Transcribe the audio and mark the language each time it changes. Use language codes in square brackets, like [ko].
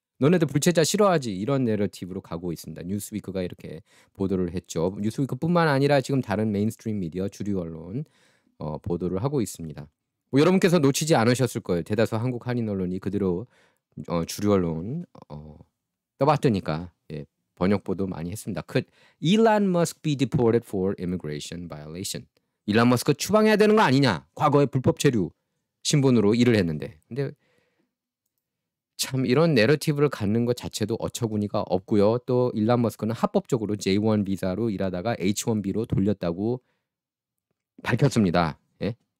[ko] 너네들 불체자 싫어하지? 이런 내러티브로 가고 있습니다. 뉴스위크가 이렇게 보도를 했죠. 뉴스위크뿐만 아니라 지금 다른 메인스트림 미디어, 주류 언론 보도를 하고 있습니다. 뭐 여러분께서 놓치지 않으셨을 거예요. 대다수 한국 한인 언론이 그대로 주류 언론 떠봤더니까 번역 보도 많이 했습니다. [en] Could Elon Musk be deported for immigration violation? [ko] 일론 머스크 추방해야 되는 거 아니냐? 과거에 불법 체류 신분으로 일을 했는데. 근데 참 이런 내러티브를 갖는 것 자체도 어처구니가 없고요. 또 일론 머스크는 합법적으로 J1 비자로 일하다가 H1B로 돌렸다고 밝혔습니다. 예?